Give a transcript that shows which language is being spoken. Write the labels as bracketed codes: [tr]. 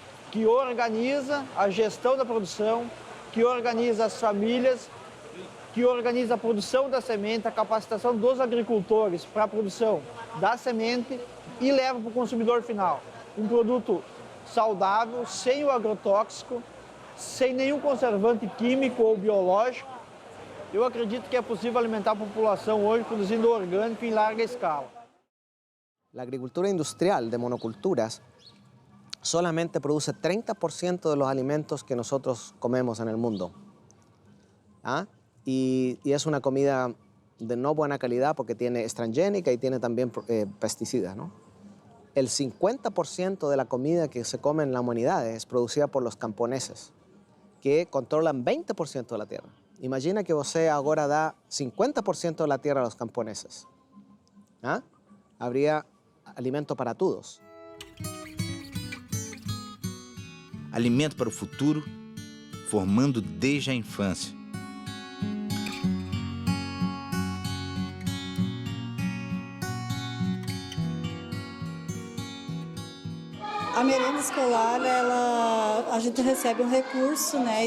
[pt] que organiza a gestão da produção, que organiza as famílias, que organiza a produção da semente, a capacitação dos agricultores para a produção da semente e leva para o consumidor final um produto saudável, sem o agrotóxico, sem nenhum conservante químico ou biológico. Eu acredito que é possível alimentar a população hoje produzindo orgânico em larga escala. [es] La agricultura industrial de monoculturas solamente produce 30% de los alimentos que nosotros comemos en el mundo. Y es una comida de no buena calidad porque tiene transgénica y tiene también pesticidas, ¿no? El 50% de la comida que se come en la humanidad es producida por los camponeses, que controlan 20% de la tierra. [pt] Imagina que você agora dá [es] 50% de la tierra a los camponeses. Habría alimento para todos. [pt] Alimento para o futuro, formando desde a infância. A merenda escolar, a gente recebe um recurso, né?